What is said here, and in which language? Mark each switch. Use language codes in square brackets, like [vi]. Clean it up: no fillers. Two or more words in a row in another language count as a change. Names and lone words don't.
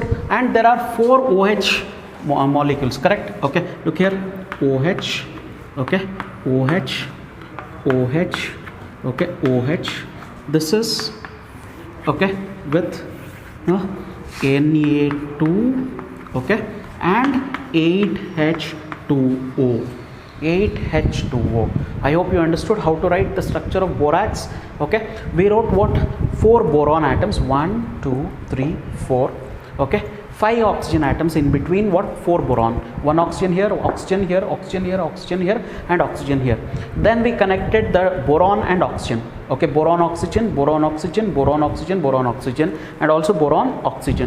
[en] And there are 4 OH molecules, correct? Okay, look here, OH, okay, OH, OH, okay, OH. This is, okay, with Na2, okay, and 8H2O. 8H2O. I hope you understood how to write the structure of borax. Okay, we wrote what? 4 boron atoms, 1, 2, 3, 4. Okay, 5 oxygen atoms in between what? 4 boron. one oxygen here, oxygen here, oxygen here, oxygen here, and oxygen here. Then we connected the boron and oxygen. Okay, boron oxygen, boron oxygen, boron oxygen, boron oxygen, and also boron oxygen.